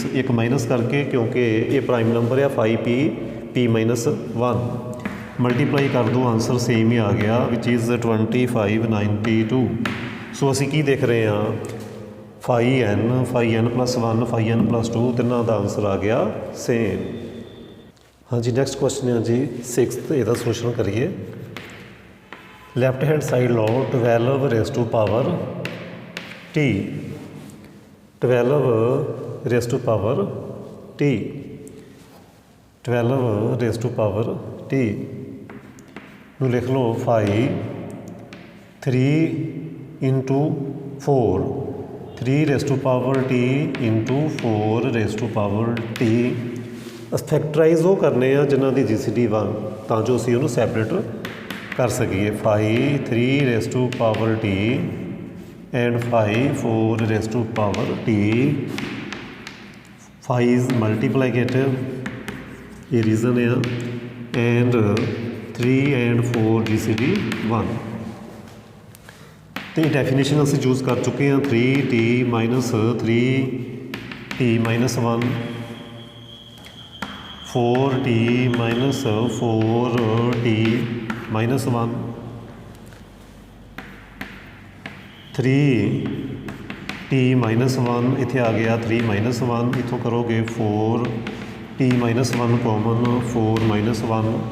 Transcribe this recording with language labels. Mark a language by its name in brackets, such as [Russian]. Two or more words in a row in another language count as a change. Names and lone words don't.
[Punjabi] ਇੱਕ ਮਾਈਨਸ ਕਰਕੇ, ਕਿਉਂਕਿ ਇਹ [English] prime number [Punjabi] ਆ, 5p-1 ਮਲਟੀਪਲਾਈ ਕਰ ਦਿਓ, [English] answer same [Punjabi] ਹੀ ਆ ਗਿਆ, [English] which is [Punjabi] 2592। ਸੋ ਅਸੀਂ ਕੀ ਦੇਖ ਰਹੇ ਹਾਂ, 5n +1 5n+2 ਤਿੰਨਾਂ ਦਾ ਆਨਸਰ ਆ ਗਿਆ ਸੇਮ। ਹਾਂਜੀ, [English] next question [Punjabi] ਹੈ ਜੀ 6th। ਇਹਦਾ ਸੋਲੂਸ਼ਨ ਕਰੀਏ। [English] left hand side [Punjabi] ਲਓ [English] 12 raised to power t, 12 raised to power t, 12 raised to power t [Punjabi] ਨੂੰ ਲਿਖ ਲਓ [English] 5 3 into 4, 3 raised to power t [Punjabi] into 4 raised to power t। ਫੈਕਟਰਾਈਜ਼ ਉਹ ਕਰਨੇ ਆ ਜਿਨ੍ਹਾਂ ਦੀ GCD 1, ਤਾਂ ਜੋ ਅਸੀਂ ਉਹਨੂੰ ਸੈਪਰੇਟ ਕਰ ਸਕੀਏ। [English] 5 3 raised to power t and 5 4 raised to power t। 5 is multiplicative, [Punjabi] ਇਹ ਰੀਜ਼ਨ ਆ, [English] and 3 and 4 GCD 1। [Punjabi] ਤੇ ਡੈਫੀਨੇਸ਼ਨ ਅਸੀਂ ਯੂਜ਼ ਕਰ ਚੁੱਕੇ ਹਾਂ, 3t - 3t - 1, 4t - 4t - 1, 3t - 1 ਇੱਥੇ ਆ ਗਿਆ 3 - 1, ਇੱਥੋਂ ਕਰੋਗੇ 4t - 1 ਕਾਮਨ, 4 - 1।